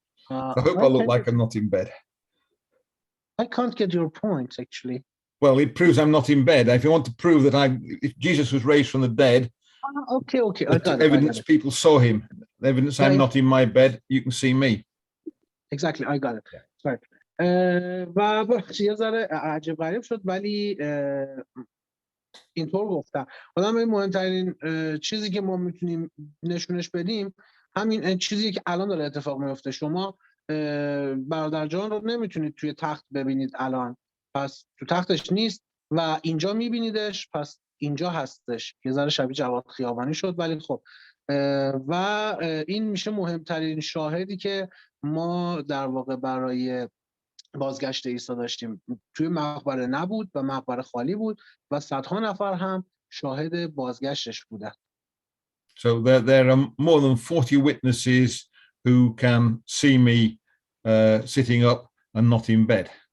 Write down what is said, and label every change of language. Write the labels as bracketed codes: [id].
[en] I hope I look like I'm not in bed. I can't get your point, actually. Well, it proves I'm not in bed. If you want to prove that if Jesus was raised from the dead, okay. Evidence people saw him. Evidence I'm not in my bed, you can see me. Exactly, I got it. Right. [fa] و یه ذره عجب غریب شد، ولی اینطور گفتم. آدم مهمترین چیزی که ما میتونیم نشونش بدیم همین چیزی که الان داره اتفاق میفته. شما برادر جان رو نمیتونید توی تخت ببینید الان، پس تو تختش نیست و اینجا میبینیدش، پس اینجا هستش. یه ذره شبیه جواد خیابانی شد، ولی خب و این میشه مهمترین شاهدی که ما در واقع برای بازگشت عیسی داشتیم. توی مقبره نبود و مقبره خالی بود و صدها نفر هم شاهد بازگشتش بودن. [en] So there are more than 40 witnesses who can see me sitting up and not in bed.